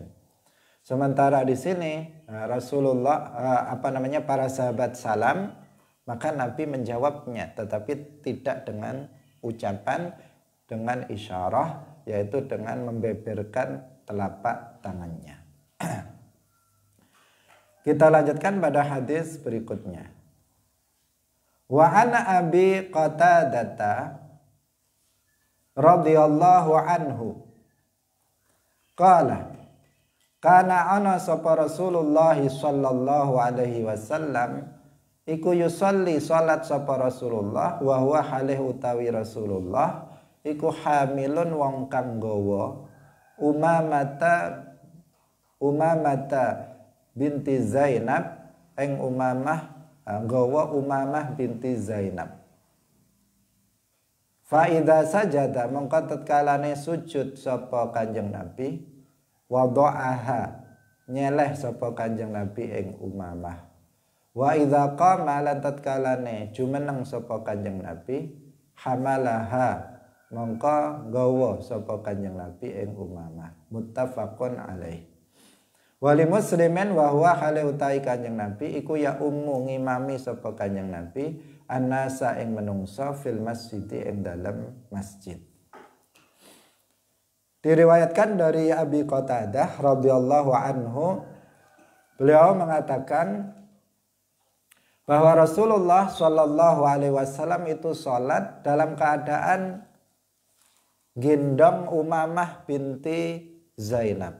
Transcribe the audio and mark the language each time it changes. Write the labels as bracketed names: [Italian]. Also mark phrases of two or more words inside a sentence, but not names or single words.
[Indonesian] Sementara di sini Rasulullah para sahabat salam, maka Nabi menjawabnya, tetapi tidak dengan ucapan, dengan isyarah, yaitu dengan membeberkan telapak tangannya. Kita lanjutkan pada hadis berikutnya. [Arabic] Wa ana Abi Qatadah radhiyallahu anhu qala kana ana [Javanese] sapa Rasulullah [Arabic] sallallahu alaihi wasallam [Javanese] iku yusolli salat sapa Rasulullah [Arabic] wa huwa halih [Javanese] utawi Rasulullah iku hamilun wong kang gawa Umamata binti Zainab ing gawa Umamah binti Zainab. [Arabic] Fa idza sajada [Javanese] mongko tatkalane sujud sapa Kanjeng Nabi wada'aha nyeleh sapa Kanjeng Nabi ing Umamah. [Arabic] Wa idza qama [Javanese] lan tatkalane jumeneng sapa Kanjeng Nabi hamalaha mongko gawa sapa Kanjeng Nabi ing Umamah. [Arabic] Muttafaqun alaih. Wali muslimin wa huwa hale [Javanese] utai Kanjeng Nabi iku [Arabic] ya ummu [Javanese] ngimami sapa Kanjeng Nabi annasa ing menungsa [Arabic] fil masjid [Javanese] ing dalam masjid. [Indonesian] Diriwayatkan dari Abi Qatadah [Arabic] radhiyallahu anhu, [Indonesian] beliau mengatakan bahwa Rasulullah [Arabic] shallallahu alaihi wasallam [Indonesian] itu sholat dalam keadaan gendong Umamah binti Zainab.